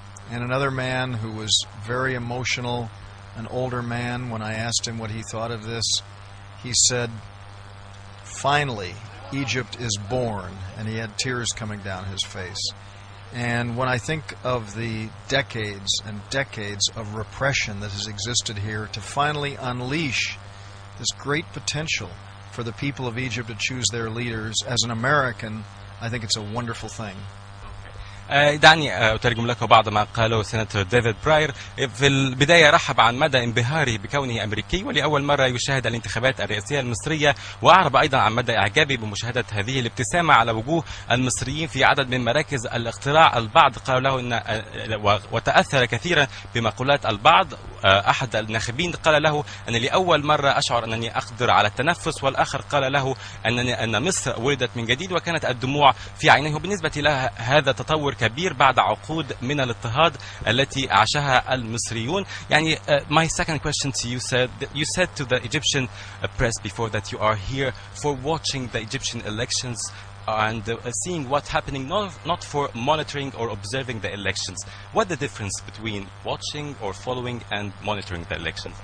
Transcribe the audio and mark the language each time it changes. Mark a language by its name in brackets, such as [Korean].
[English] And another man who was very emotional, an older man, when I asked him what he thought of this, he said, "Finally, Egypt is born," and he had tears coming down his face. And when I think of the decades and decades of repression that has existed here, to finally unleash this great potential for the people of Egypt to choose their leaders, as an American, I think it's a wonderful thing. [Arabic] دعني أترجم لك بعض ما قاله سيناتور ديفيد براير. في البداية رحب عن مدى انبهاره بكونه أمريكي ولأول مرة يشاهد الانتخابات الرئاسية المصرية، وأعرب أيضا عن مدى إعجابه بمشاهدة هذه الابتسامة على وجوه المصريين في عدد من مراكز الاقتراع. البعض قال له وتأثر كثيرا بمقولات البعض. أحد الناخبين قال له أن لأول مرة أشعر أنني أقدر على التنفس، والآخر قال له أن مصر ولدت من جديد، وكانت الدموع في عينيه. وبالنسبة له هذا تطور كبير بعد عقود من الاضطهاد التي عاشها المصريون. [English] يعني my second question to you, you said to the Egyptian press before that you are here for watching the Egyptian elections and seeing what's happening, not for monitoring or observing the elections. What's the difference between watching or following and monitoring the elections?